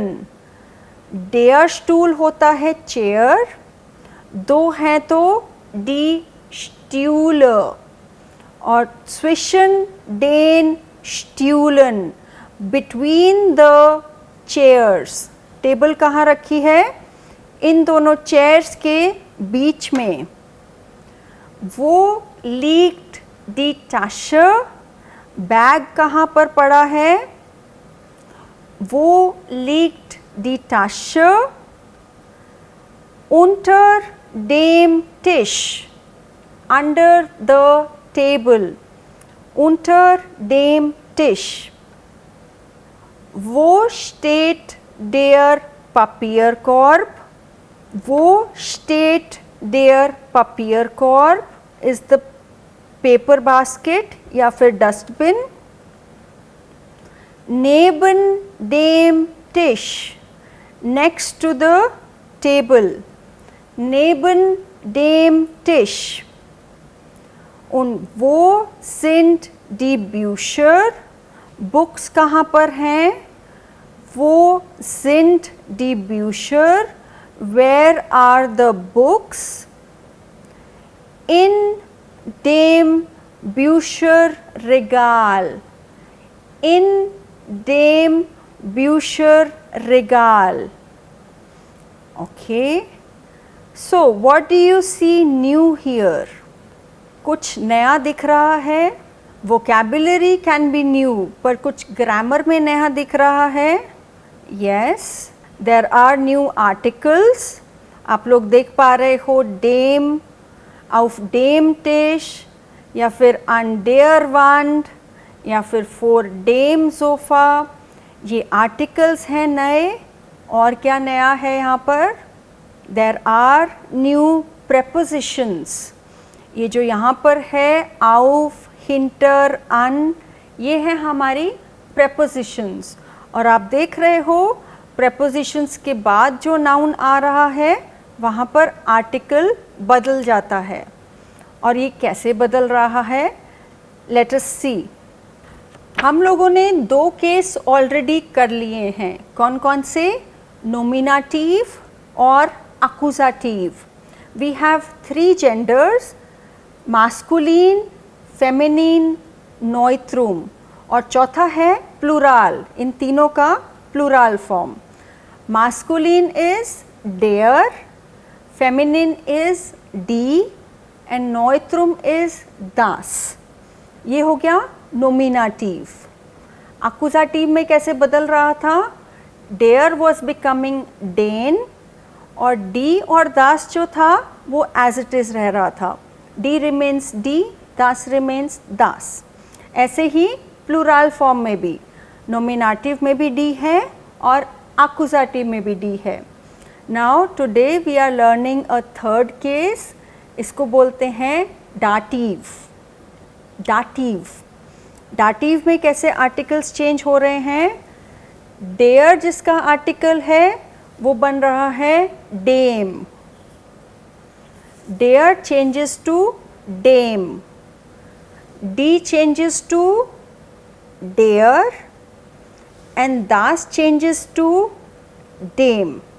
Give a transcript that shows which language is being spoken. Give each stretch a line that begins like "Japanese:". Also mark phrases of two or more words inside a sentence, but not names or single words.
German: Der Stuhl
Hindi: होता है चेयर. दो हैं तो
German: die Stühle. और zwischen den Stühlen.
English: Between the chairs.
Hindi: टेबल कहाँ रखी है? इन दोनों चेयर्स के बीच में.
German: Wo liegt die Tasche?
Hindi: बैग कहाँ पर पड़ा है?
German: Wo liegt die Tasche? Unter dem Tisch.
English: Under the table.
German: Unter dem Tisch. Wo steht der Papierkorb? Wo steht der Papierkorb?
English: Is the paper basket
Hindi: या फिर
English: dustbin.
German: Neben dem Tisch.
English: Next to the table.
German: Neben dem Tisch. Und wo sind die Bücher?
Hindi: Books कहाँ पर हैं?
German: Wo sind die Bücher?
English: Where are the books?
German: In dem Bücherregal. In dem Bücherregal.
English: Okay. So what do you see new here?
Hindi: कुछ नया दिख रहा है.
English: Vocabulary can be new,
Hindi: पर कुछ ग्रामर में नया दिख रहा है.
English: Yes, there are new articles.
Hindi: आप लोग देख पा रहे हो
German: dem, auf dem Tisch
Hindi: या फिर
German: an der Wand
Hindi: या फिर
German: for dem Sofa.
Hindi: ये articles हैं नए. और क्या नया है यहाँ पर?
English: There are new prepositions.
Hindi: ये जो यहाँ पर है
German: auf, hinter, an,
Hindi: ये है हमारी prepositions. और आप देख रहे हो prepositions के बाद जो noun आ रहा है वहाँ पर article बदल जाता है। और ये कैसे बदल रहा है,
English: let us see।
Hindi: हम लोगों ने 2
English: case already
Hindi: कर लिए हैं। कौन कौन से? नोमिनेटिव और accusative।
English: We have 3 genders, masculine, feminine, neutrum,
Hindi: और चौथा है प्लूराल। इन तीनों का
English: plural form. masculine is der, feminine is die and neutrum is das।
Hindi: ये हो गया नोमिनेटिव। accusative में कैसे बदल रहा था?
English: der was becoming den
Hindi: और डी और दास जो था वो
English: as it is
Hindi: रह रहा था।
English: die remains die, das remains das.
Hindi: ऐसे ही
English: plural form
Hindi: में भी, नोमिनेटिव में भी डी है और एक्यूजेटिव में भी डी है।
English: Now today we are learning a third case, इसको बोलते हैं डाटिव।
Hindi: डाटिव, डाटिव में कैसे
English: articles change
Hindi: हो रहे हैं? डेयर जिसका आर्टिकल है वो बन रहा है डेम।
English: der changes to dem, die changes to der and das changes to dem.